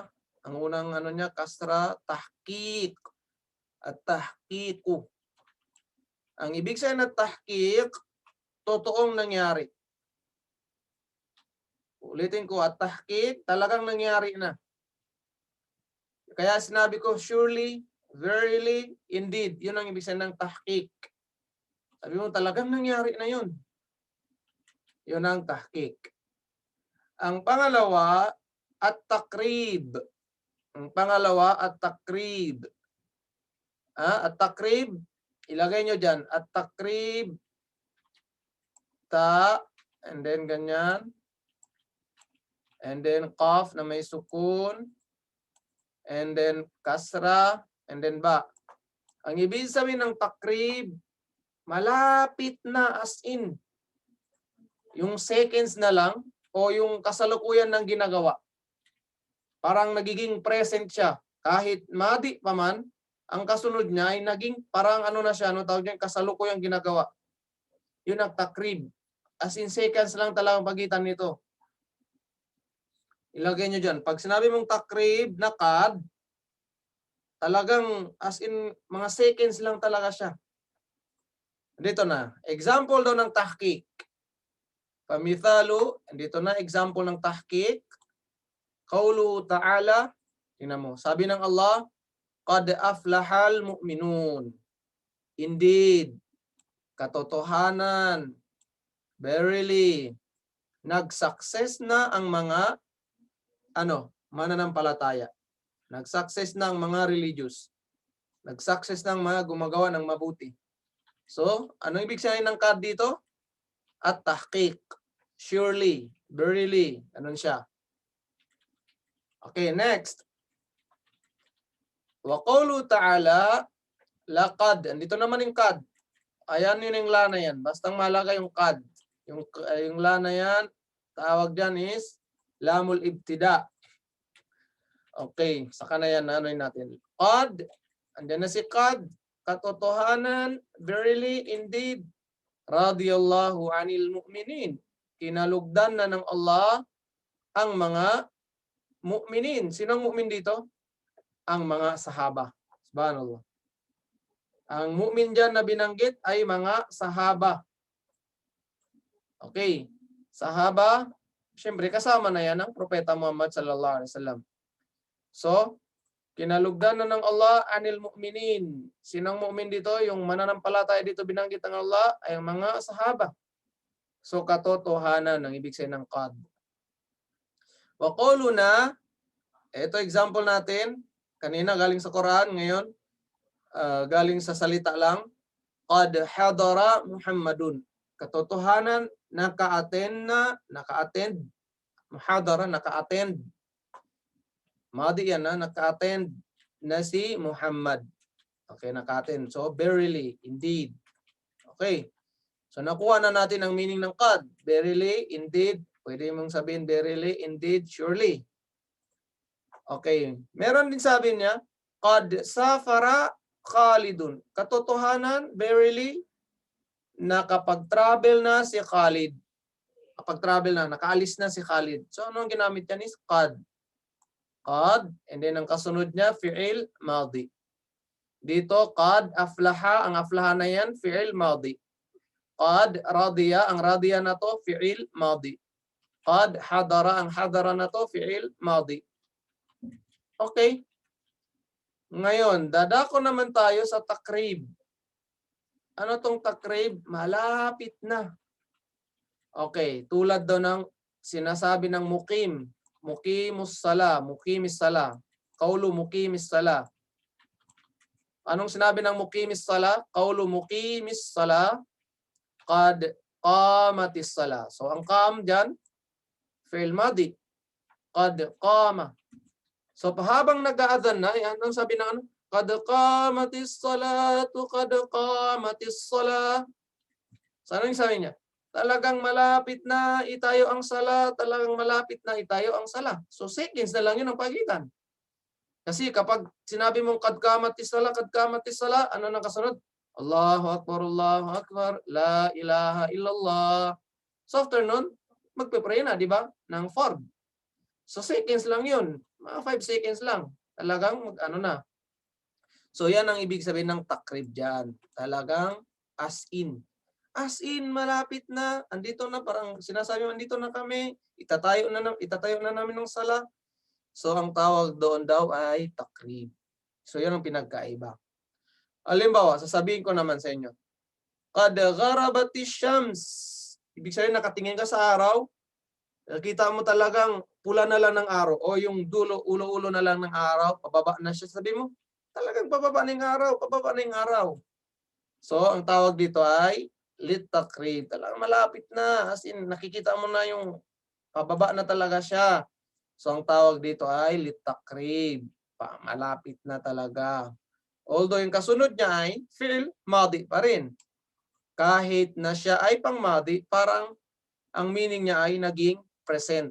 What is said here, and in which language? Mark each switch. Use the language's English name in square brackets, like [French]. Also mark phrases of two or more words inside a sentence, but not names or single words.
[Filipino] Ang unang ano niya, kasra, tahqiq. [Arabic] التحقيق. [Filipino] Ang ibig sabihin ng tahqiq, totoong nangyari. Ulitin ko, [Arabic] التحقيق, [Filipino] talagang nangyari na. Kaya sinabi ko, [English] surely, verily, indeed. [Filipino] Yun ang ibig sabihin ng tahqiq. Sabi mo, talagang nangyari na yun. Yun ang tahqiq. Ang pangalawa, [Arabic] التقريب. [Filipino] Ang pangalawa, [Arabic] التقريب. التقريب, [Filipino] ilagay nyo dyan. [Arabic] التقريب, [English] and then [Filipino] ganyan. [English] And then [Filipino] qaf na may sukun. [English] And then kasra, and then ba. [Filipino] Ang ibig sabihin ng takrib, malapit na [English] as in. [Filipino] Yung seconds na lang o yung kasalukuyan ng ginagawa. Parang nagiging present siya. Kahit madi pa man, ang kasunod niya ay naging parang ano na siya, tawag niya, kasalukuyang ginagawa. Yun ang takrib. [English] As in [Filipino] seconds lang talagang pagitan nito. Ilagay nyo dyan. Pag sinabi mong takrib na kad, talagang [English] as in [Filipino] mga seconds lang talaga siya. Dito na. Example daw ng tahqiq. Pamithalu, dito na example ng tahqiq. [Arabic] قوله تعالى, [Filipino] tingnan mo. Sabi ng Allah, [Arabic] قد أفلح المؤمنون. [English] Indeed, [Filipino] katotohanan, verily, nag-success na ang mga mananampalataya. Nag-success na ang mga religious. Nag-success na ang mga gumagawa ng mabuti. So, ano ibig sabihin ng kad dito? [Arabic] التحقيق. [English] Surely, verily, [Filipino] ganun siya. Okay, next. [Arabic] وقوله تعالى لقد. [Filipino] Andito naman yung kad. Ayan yun yung la na yan. Bastang malaga yung kad. Yung la na yan, tawag dyan is [Arabic] لام الابتداء. [Filipino] Okay, saka na yan, ano'y natin. Qad, andyan na si qad, katotohanan, [English] verily, indeed, [Arabic] رضي الله عن المؤمنين. [Filipino] Kinalugdan na ng Allah ang mga mu'minin. Sinong mu'min dito? Ang mga sahaba. Subhanallah. Ang mu'min dyan na binanggit ay mga sahaba. Okay. Sahaba, syempre kasama na yan ang Propeta Muhammad [Arabic] صلى الله عليه وسلم. [Filipino] So, kinalugdan na ng Allah [Arabic] عن المؤمنين. [Filipino] Sinong mu'min dito? Yung mananampalataya dito binanggit ng Allah ay ang mga sahaba. So, katotohanan ang ibig sabihin ng qad. [Arabic] وقولنا, [Filipino] ito example natin. Kanina galing sa Quran, ngayon galing sa salita lang. [Arabic] قد حضر محمد. [Filipino] Katotohanan, naka-attend. Muhadara, naka-attend. Madi yan na, naka-attend na si Muhammad. Okay, naka-attend. [English] So, verily, indeed. Okay. So, [Filipino] nakuha na natin ang meaning ng qad. [English] Verily, indeed. [Filipino] Pwede mong sabihin, [English] verily, indeed, surely. Okay. [Filipino] Meron din sabi niya, [Arabic] قد سافر خالد. [Filipino] Katotohanan, verily, nakapag-travel na si Khalid. Kapag-travel na, nakaalis na si Khalid. So, ano ang ginamit yan is qad. Qad, and then ang kasunod niya, [Arabic] فعل ماضي. [Filipino] Dito, [Arabic] قد أفلح, [Filipino] ang aflaha na yan, [Arabic] فعل ماضي. قد رضي, [Filipino] ang radiya na to, [Arabic] فعل ماضي. قد حضر, [Filipino] ang hadara na to, [Arabic] فعل ماضي. [Filipino] Okay. Ngayon, dadako naman tayo sa takrib. Ano tong takrib? Malapit na. Okay, tulad daw ng sinasabi ng mukim. [Arabic] المقيم الصلاة المقيم الصلاة. قول المقيم الصلاة. [Filipino] Anong sinabi ng [Arabic] المقيم الصلاة? قول المقيم الصلاة قد قامت الصلاة. [Filipino] So ang qam dyan, [Arabic] فعل ماضي قد قام. [Filipino] So habang nag-aadhan na, yan ang sabi ng ano? [Arabic] قد قامت الصلاة قد قامت الصلاة. [Filipino] So ano yung sabi niya? Talagang malapit na itayo ang sala, talagang malapit na itayo ang sala. So seconds na lang yun ang pagitan. Kasi kapag sinabi mong [Arabic] قد قامت الصلاة, [Filipino] ano nang kasunod? [Arabic] الله أكبر لا إله إلا الله. [Filipino] So after nun, magpe-pray na, di ba? Ng fard. So seconds lang yun. Mga 5 seconds lang. Talagang ano na. So yan ang ibig sabihin ng takrib dyan. Talagang [English] as in. As in, [Filipino] malapit na. Andito na, parang sinasabi mo, andito na kami. Itatayo na namin ng sala. So ang tawag doon daw ay takrib. So yan ang pinagkaiba. Halimbawa, sasabihin ko naman sa inyo. [Arabic] قد غربت الشمس. [Filipino] Ibig sabihin, nakatingin ka sa araw. Nakita mo talagang pula na lang ng araw o yung ulo-ulo na lang ng araw, pababa na siya. Sabi mo, talagang pababa na yung araw, pababa na yung araw. So, ang tawag dito ay litakrib. Talagang malapit na. [English] As in, [Filipino] nakikita mo na yung pababa na talaga siya. So, ang tawag dito ay litakrib. Malapit na talaga. Although yung kasunod niya ay [Arabic] فعل ماضي [Filipino] pa rin. Kahit na siya ay pang madi, parang ang meaning niya ay naging present.